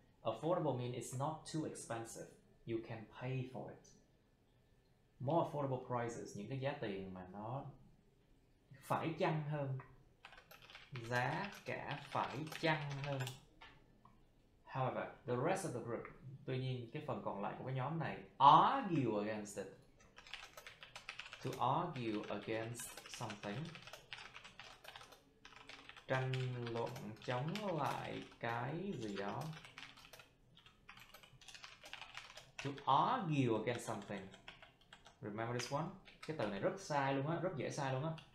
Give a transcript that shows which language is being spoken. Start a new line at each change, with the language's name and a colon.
English: Affordable means it's not too expensive. You can pay for it. More affordable prices,
Vietnamese: những cái giá tiền mà nó phải chăng hơn. Giá cả phải chăng hơn.
English: However, the rest of the group,
Vietnamese: tuy nhiên cái phần còn lại của cái nhóm này,
English: argue against it. To argue against something,
Vietnamese: tranh luận chống lại cái gì đó.
English: To argue against something. Remember this one?
Vietnamese: Cái từ này rất sai luôn á, rất dễ sai luôn á.